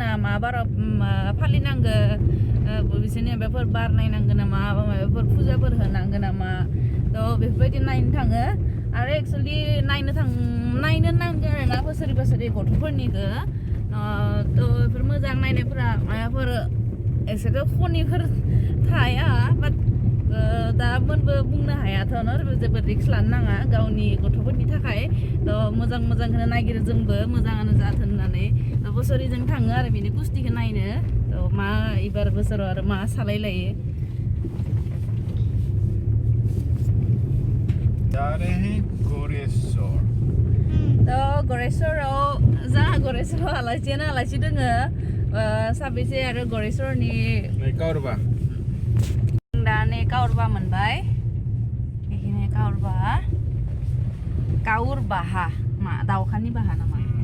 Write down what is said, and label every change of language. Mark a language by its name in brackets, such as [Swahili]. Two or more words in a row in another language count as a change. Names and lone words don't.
[Bodo] मा बाराव फालिनांगो बिसोरनि माबाफोर बार नायनांगो नामा माबाफोर फुजाफोर होनांगो नामा थ' बेफोरबायदि नायनो थाङो आरो एक्चुअलि नायनो नांगो आरो ना बोसोरै गथ'फोरनिखौ थ' बेफोर मोजां नायनायफोरा माबाफोर एसेथ' खनिफोर थाया बाट दा मोनबो बुंनो हायाथ' जोबोद रिक्स लानो नाङा गावनि गथ'फोरनि थाखाय थ' मोजांखौनो नागिरो जोंबो मोजाङानो जाथों होननानै बोसोरै जों थाङो आरो बिनि कुस्टिखौ नायनो थ' मा एबार बोसोराव आरो मा सालायलायो [Hindi] जा रहे हैं गोरेश्वर [Bodo] तो गोरेश्वराव जोंहा गोरेश्वराव आलासि दोङो साबेसे आरो गोरेश्वरनि नै काउरबा दा नै काउरबा मोनबाय बेखिनि काउरबाहा मा दाउखानि बाहा नामा